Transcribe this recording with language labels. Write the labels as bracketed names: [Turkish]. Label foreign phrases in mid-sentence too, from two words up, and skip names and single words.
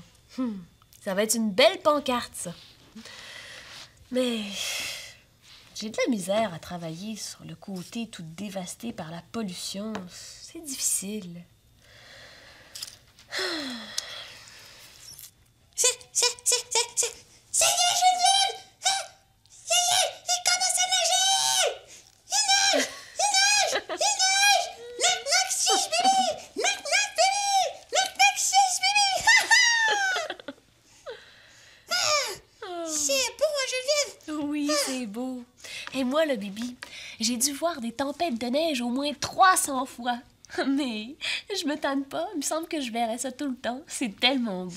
[French] Ça va être une belle pancarte, ça. Mais j'ai de la misère à travailler sur le côté tout dévasté par la pollution. C'est difficile. Ça y est, Geneviève! Ça y est, il commence à neiger! Il neige! [English] Knock, knock, sis, baby! Knock, knock, baby! Knock, knock, sis, baby! [French] C'est beau, hein, Geneviève? Oui, c'est beau. Et moi, le Bibi, j'ai dû voir des tempêtes de neige au moins 300 fois. Mais je me tanne pas. Il me semble que je verrai ça tout le temps. C'est tellement beau.